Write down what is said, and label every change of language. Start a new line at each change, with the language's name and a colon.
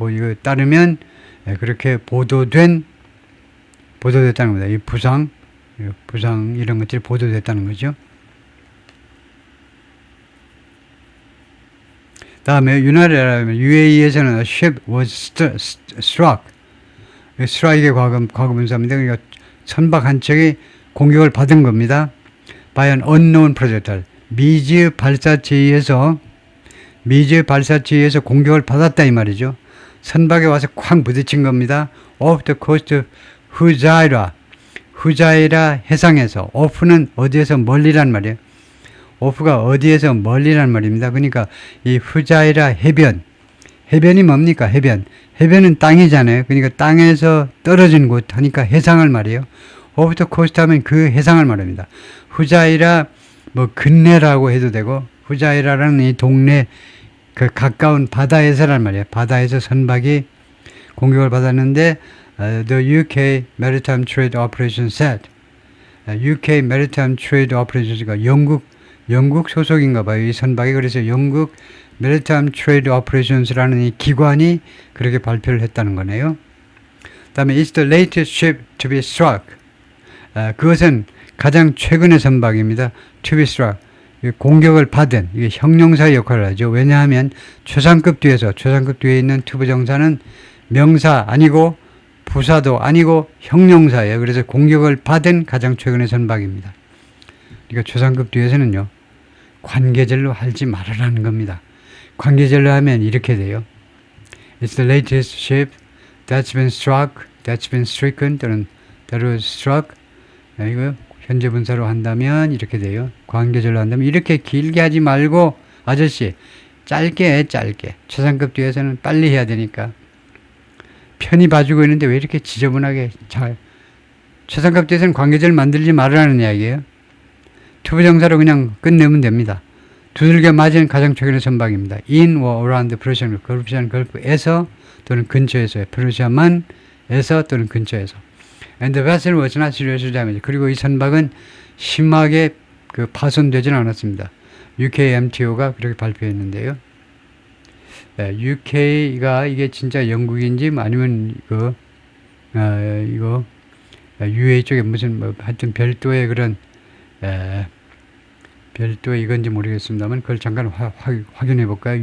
Korean: 이거 따르면 그렇게 보도됐다는 겁니다. 이 부상 이런 것들이 보도됐다는 거죠. 다음에 UAE에서는
English: a ship was struck.
Korean: 스트라이크의 과거분사입니다. 그러니까 선박 한 척이 공격을 받은 겁니다.
English: by an unknown projectile.
Korean: 미지의 발사체에서 공격을 받았다 이 말이죠. 선박에 와서 쾅 부딪힌 겁니다.
English: off the coast
Korean: 후자이라 해상에서, 오프는 어디에서 멀리란 말이에요. 오프가 어디에서 멀리란 말입니다. 그러니까 이 후자이라 해변이 뭡니까? 해변은 땅이잖아요. 그러니까 땅에서 떨어진 곳 하니까 해상을 말이에요. 오프 더 코스트 하면 그 해상을 말합니다. 후자이라 뭐 근내라고 해도 되고, 후자이라라는 이 동네 그 가까운 바다에서란 말이에요. 바다에서 선박이 공격을 받았는데
English: the UK Maritime Trade Operation said,
Korean: UK Maritime Trade Operations가 영국 소속인가 봐요. 이 선박이. 그래서 영국 Maritime Trade Operations라는 이 기관이 그렇게 발표를 했다는 거네요. 그 다음에
English: it's the latest ship to be struck.
Korean: 그것은 가장 최근의 선박입니다.
English: to be struck.
Korean: 공격을 받은, 이게 형용사의 역할을 하죠. 왜냐하면 최상급 뒤에 있는 투부정사는 명사 아니고 부사도 아니고 형용사예요. 그래서 공격을 받은 가장 최근의 선박입니다. 그러니까 최상급 뒤에서는요, 관계절로 하지 말으라는 겁니다. 관계절로 하면 이렇게 돼요.
English: It's the latest ship that's been struck, that's been stricken,
Korean: 또는
English: that was struck.
Korean: 이거 현재 분사로 한다면 이렇게 돼요. 관계절로 한다면 이렇게 길게 하지 말고, 아저씨 짧게 최상급 뒤에서는 빨리 해야 되니까. 편히 봐주고 있는데 왜 이렇게 지저분하게 잘. 최상급 뒤에서는 관계절 만들지 말으라는 이야기예요. 투부정사로 그냥 끝내면 됩니다. 두들겨 맞은 가장 최근의 선박입니다.
English: In or around the Persian Gulf, Persian Gulf에서
Korean: 또는 근처에서, 페르시아만에서 또는 근처에서.
English: And the vessel was not seriously damaged.
Korean: 그리고 이 선박은 심하게 파손되지는 않았습니다. UKMTO가 그렇게 발표했는데요. UK가 이게 진짜 영국인지 아니면 이거 UA 쪽에 무슨 하여튼 별도의 그런 별도의 이건지 모르겠습니다만 그걸 잠깐 확인해 볼까요?